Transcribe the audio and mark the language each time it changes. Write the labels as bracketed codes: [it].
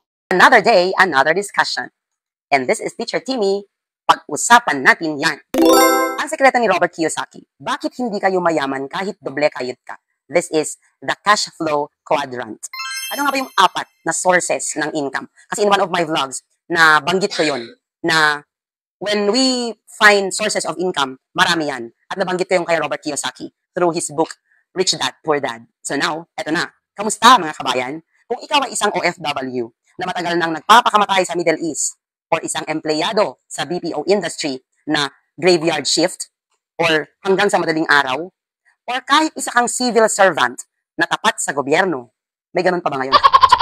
[en] Another day, another discussion. And this is Teacher Timmy. [tl] Pag-usapan natin yan. Ang sekreto ni Robert Kiyosaki, bakit hindi kayo mayaman kahit doble kayod ka? [en] This is the cash flow quadrant. [tl] Ano nga ba yung apat na sources ng income? Kasi [en] in one of my vlogs, [tl] na banggit ko yun, na [en] when we find sources of income, [tl] marami yan. At nabanggit ko yung kay Robert Kiyosaki through his book, Rich Dad, Poor Dad. [en] So now, [tl] eto na. Kamusta mga kabayan? Kung ikaw ay isang OFW na matagal nang nagpapakamatay sa Middle East or isang empleyado sa BPO industry na graveyard shift or hanggang sa madaling araw or kahit isa kang civil servant na tapat sa gobyerno, may ganun pa ba ngayon?